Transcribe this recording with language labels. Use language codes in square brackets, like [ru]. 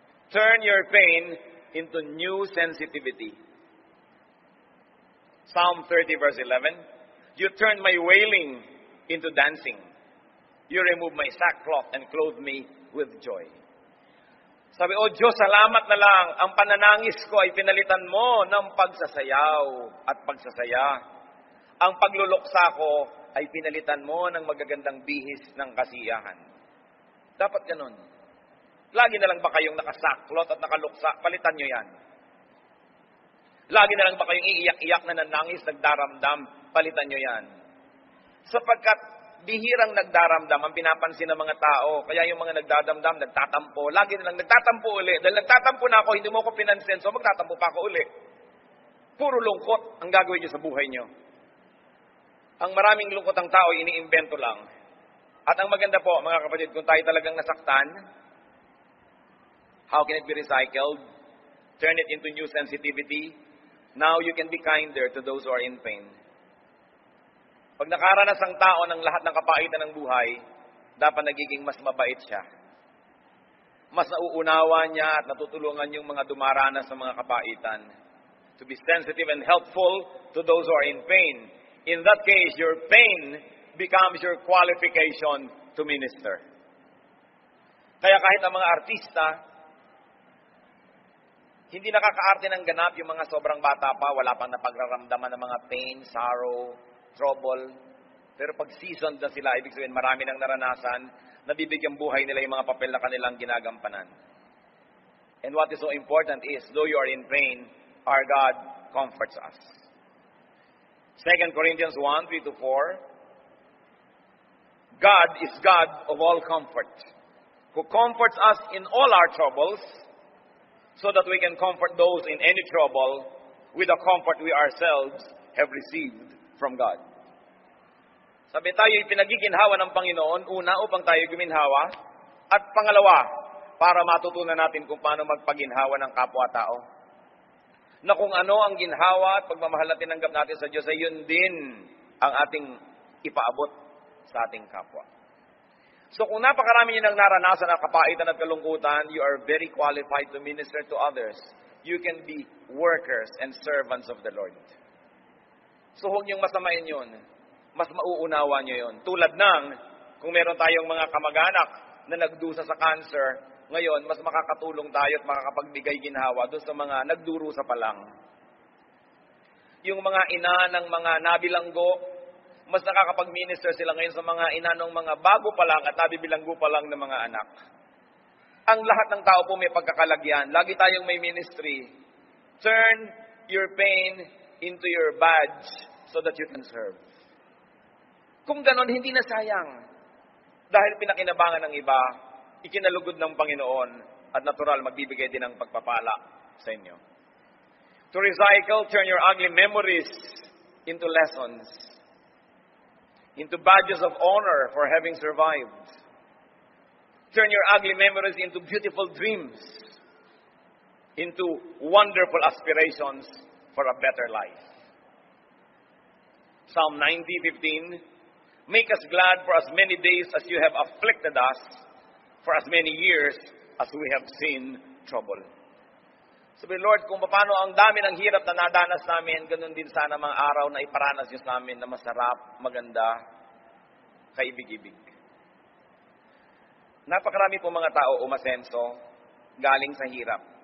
[en] Turn your pain into new sensitivity. Psalm 30 verse 11, you turn my wailing into dancing. You remove my sackcloth and clothe me with joy. [tl] Sabi, O Diyos, salamat na lang. Ang pananangis ko ay pinalitan mo ng pagsasayaw at pagsasaya. Ang pagluluksa ko ay pinalitan mo ng magagandang bihis ng kasiyahan. Dapat ganun. Lagi na lang ba kayong nakasaklot at nakaluksa? Palitan nyo yan. Lagi na lang ba kayong iiyak-iyak na nanangis, nagdaramdam? Palitan nyo yan. Sapagkat bihirang nagdaramdam ang pinapansin ng mga tao. Kaya yung mga nagdadamdam, nagtatampo. Lagi nilang nagtatampo uli. Dahil nagtatampo na ako, hindi mo ako pinansin, so magtatampo pa ako uli. Puro lungkot ang gagawin niyo sa buhay niyo. Ang maraming lungkot ang tao, iniimbento lang. At ang maganda po, mga kapatid, kung tayo talagang nasaktan, [en] how can it be recycled? Turn it into new sensitivity. Now you can be kinder to those who are in pain. [tl] Pag nakaranas ang tao ng lahat ng kapaitan ng buhay, dapat nagiging mas mabait siya. Mas nauunawa niya at natutulungan yung mga dumaranas ng mga kapaitan. [en] To be sensitive and helpful to those who are in pain. In that case, your pain becomes your qualification to minister. [tl] Kaya kahit ang mga artista, hindi nakakaarte ng ganap yung mga sobrang bata pa, wala pang napagraramdaman ng mga pain, sorrow, trouble. Pero pag seasoned na sila, ibig sabihin marami nang naranasan, nabibigyan buhay nila yung mga papel na kanilang ginagampanan. [en] And what is so important is, though you are in pain, our God comforts us. 2 Corinthians 1, 3-4, God is God of all comfort, who comforts us in all our troubles, so that we can comfort those in any trouble with the comfort we ourselves have received from God. [tl] Sabi tayo, pinagiginhawa ng Panginoon, una, upang tayo guminhawa, at pangalawa, para matutunan natin kung paano magpaginhawa ng kapwa-tao. Na kung ano ang ginhawa at pagmamahal na tinanggap natin sa Diyos, ay yun din ang ating ipaabot sa ating kapwa. So kung napakarami nyo nang naranasan ang kapaitan at kalungkutan, [en] you are very qualified to minister to others. You can be workers and servants of the Lord. [tl] So huwag niyong masamain yun. Mas mauunawa nyo yun. Tulad ng, kung meron tayong mga kamag-anak na nagdusa sa cancer, ngayon, mas makakatulong tayo at makakapagbigay ginhawa doon sa mga nagdurusa pa lang. Yung mga ina ng mga nabilanggo, mas nakakapag-minister sila ngayon sa mga ina ng mga bago pa lang at nabibilanggo pa lang ng mga anak. Ang lahat ng tao po may pagkakalagyan. Lagi tayong may ministry. [en] Turn your pain into your badge so that you can serve. [tl] Kung ganon, hindi na sayang. Dahil pinakinabangan ng iba, ikinalugod ng Panginoon at natural magbibigay din ng pagpapala sa inyo. [en] To recycle, turn your ugly memories into lessons, into badges of honor for having survived. Turn your ugly memories into beautiful dreams, into wonderful aspirations for a better life. Psalm 90:15, make us glad for as many days as you have afflicted us, for as many years as we have seen trouble. [tl] Sabi, Lord, kung paano ang dami ng hirap na nadanas namin, ganun din sana mga araw na iparanas niyo sa amin na masarap, maganda, kaibig-ibig. Napakarami po mga tao umasenso galing sa hirap.